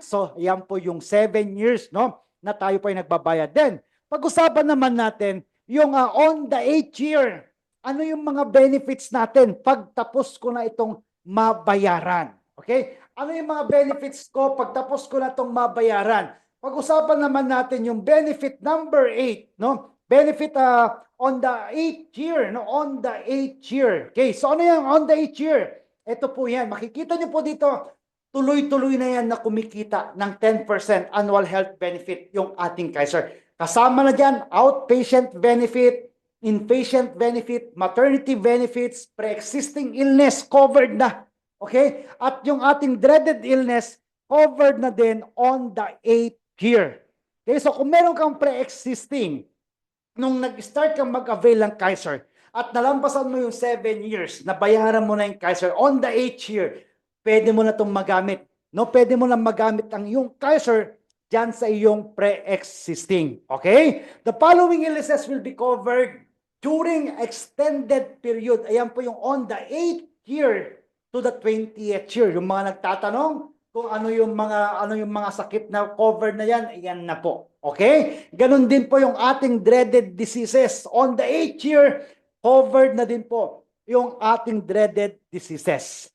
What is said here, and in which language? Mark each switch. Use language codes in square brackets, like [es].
[tl] So, yan po yung 7 years, no, na tayo po ay nagbabayad. [en] Then, [tl] pag-usapan naman natin yung [en] on the 8th year. [tl] Ano yung mga benefits natin pag tapos ko na itong mabayaran? Okay? Ano yung mga benefits ko pag tapos ko na itong mabayaran? Pag-usapan naman natin yung benefit number 8, no? [en] Benefit on the 8th year, no? On the 8th year. Okay, so [tl] ano yung [en] on the 8th year? [tl] Ito po yan. Makikita nyo po dito, tuloy-tuloy na yan na kumikita ng 10% annual health benefit yung ating Kaiser. Kasama na dyan, [en] outpatient benefit, inpatient benefit, maternity benefits, pre-existing illness covered na. Okay? [tl] At yung ating [en] dreaded illness covered na din on the 8th year. [tl] Okay? So kung meron kang pre-existing, nung nag-start kang mag-avail ng Kaiser, at nalampasan mo yung 7 years, nabayaran mo na yung Kaiser [en] on the 8th year, [tl] pwede mo na itong magamit. No? Pwede mo na magamit ang iyong Kaiser dyan sa iyong pre-existing. [en] Okay? The following illnesses will be covered during extended period. [tl] Ayan po yung [en] on the 8th year to the 20th year. [tl] Yung mga nagtatanong kung ano yung mga sakit na covered na yan, ayan na po. Okay? Ganon din po yung ating dreaded diseases. [en] On the 8th year, covered [tl] na din po yung ating [en] dreaded diseases.